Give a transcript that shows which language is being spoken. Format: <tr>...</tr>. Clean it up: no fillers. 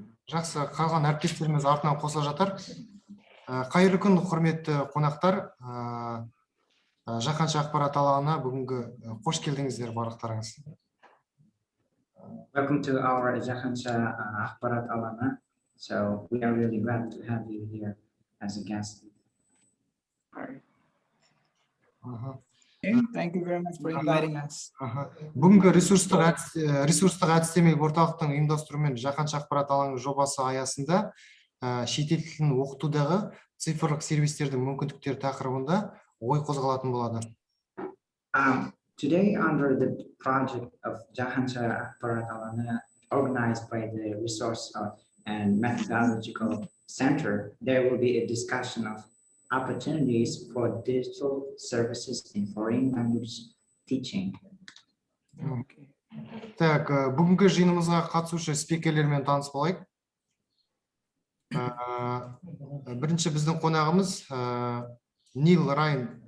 <kk>Жақсы, қалған әріптестеріміз артынан қоса жатар. Қайырлы күн, құрметті қонақтар. Жаһанша ақпарат алаңына бүгінгі қош келдіңіздер барлықтарыңыз.</kk> <en>Welcome to our ZHAHANSHA AQPARAT ALANY. So we are really glad to have you here as a guest. Thank you very much for inviting us.</en> <kk>Бүгінгі ресурстық әдістемелік орталықтың ұйымдастыруымен Жаһанша ақпарат алаңы жобасы аясында шетел тілін оқытудағы цифрлық сервистердің мүмкіндіктері тақырыбында ой қозғалатын болады.</kk> <en>Today, under the project of Жаһанша ақпарат алаңы, organized by the Resource and Methodological Center, there will be a discussion of opportunities for digital services in foreign language teaching.</en> <kk>Так, бүгінгі жиынымызға қатысушы спикерлермен таныс болайық. Бірінші біздің қонағымыз Нил Райан.</kk>